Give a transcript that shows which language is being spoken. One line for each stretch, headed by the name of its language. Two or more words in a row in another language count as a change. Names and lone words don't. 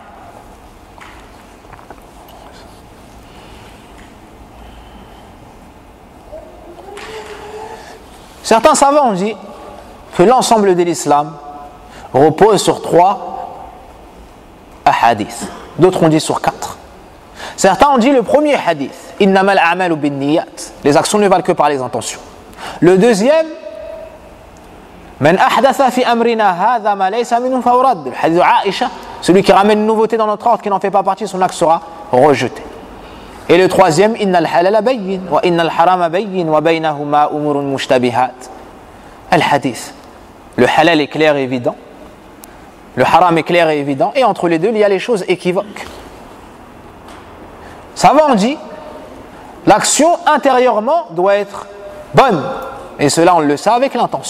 French: Certains savants ont dit que l'ensemble de l'islam repose sur 3 hadiths. D'autres ont dit sur 4. Certains ont dit le premier hadith,
Arabic: إنما الأعمال بالنيات,
French: les actions ne valent que par les intentions. Le deuxième,
Arabic: من أحدث في أمرنا هذا ما ليس منه فرد,
French: le hadith de Aïcha, celui qui ramène une nouveauté dans notre ordre qui n'en fait pas partie, son acte sera rejeté. Et le troisième,
Arabic: إن الحلال بين وإن الحرام بين وبينهما أمور مشتبهات. الحديث,
French: le halal est clair et évident, le haram est clair et évident, et entre les deux il y a les choses équivoques. Savant dit, l'action intérieurement doit être bonne, et cela on le sait avec l'intention.